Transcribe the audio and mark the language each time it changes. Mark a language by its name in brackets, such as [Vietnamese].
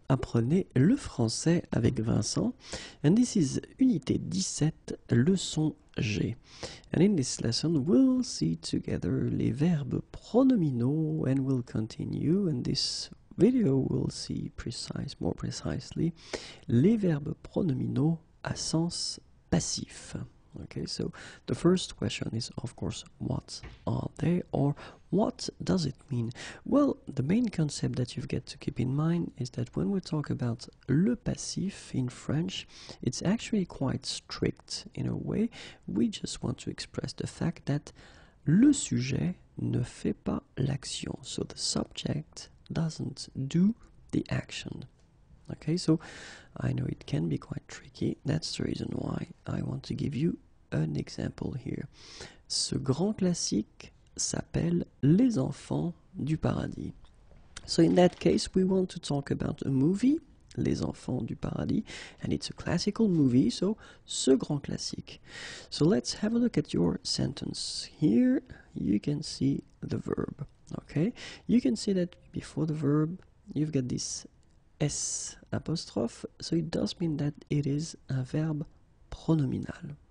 [French] Apprenez le français avec Vincent. [English] And this is unité 17, leçon G. And in this lesson we'll see together [French] les verbes pronominaux [English] and we'll continue. In this video we'll see more precisely, [French] les verbes pronominaux à sens passif. [English] Okay, so the first question is, of course, what are they, or what does it mean? Well, the main concept that you've got to keep in mind is that when we talk about le passif in French, it's actually quite strict in a way. We just want to express the fact that [French] le sujet ne fait pas l'action, [English] so the subject doesn't do the action. Okay, so I know it can be quite tricky. That's the reason why I want to give you an example here. [French] Ce grand classique s'appelle Les Enfants du Paradis. [English] So in that case, we want to talk about a movie, Les Enfants du Paradis, and it's a classical movie, so [French] ce grand classique. [English] So let's have a look at your sentence. Here you can see the verb, okay? You can see that before the verb, you've got this S apostrophe, so it does mean that it is a verb pronominal.